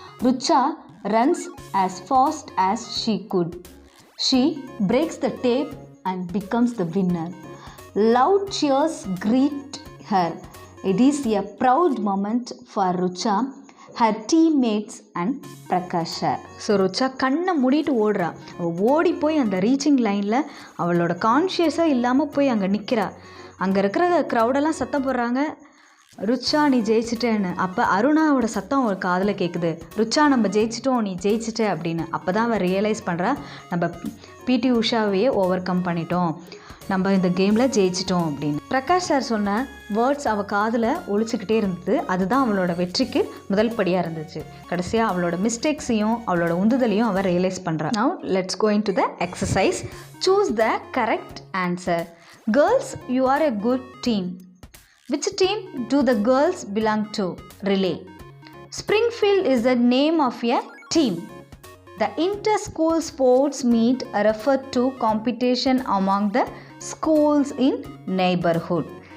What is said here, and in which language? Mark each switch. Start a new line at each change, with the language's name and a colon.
English: Rucha runs as fast as she could. She breaks the tape and becomes the winner. Loud cheers greet her. It is a proud moment for Rucha, her teammates and Prakash Shar.
Tamil: So Rucha கண்ணை மூடிட்டு ஓடுறா. ஓடி போய் அந்த reaching லைனில் அவளோட கான்ஷியஸாக இல்லாமல் போய் அங்கே நிற்கிறா. அங்கே இருக்கிற க்ரௌடெல்லாம் சத்தம் போடுறாங்க, ருச்சா நீ ஜெயிச்சிட்டேன்னு. அப்போ அருணாவோட சத்தம் அவள் காதில் கேட்குது, ருச்சா நம்ம ஜெயிச்சிட்டோம், நீ ஜெயிச்சிட்ட அப்படின்னு. அப்போ தான் அவள் ரியலைஸ் பண்ணுறா, நம்ம பிடி உஷாவையே ஓவர் கம் பண்ணிட்டோம், நம்ம இந்த கேமில் ஜெயிச்சிட்டோம் அப்படின்னு. பிரகாஷ் சார் சொன்ன வேர்ட்ஸ் அவள் காதில் ஒழிச்சிக்கிட்டே இருந்தது. அதுதான் அவளோட வெற்றிக்கு முதல் படியாக இருந்துச்சு. கடைசியாக அவளோட மிஸ்டேக்ஸையும் அவளோட உந்துதலையும் அவள் ரியலைஸ் பண்ணுறான்.
English: Now let's going to the exercise. Choose the correct answer. Girls, you are a good team. Which team do the girls belong to? Relay. Springfield is the name of a team. The inter-school sports meet refer to competition among the schools in neighborhood.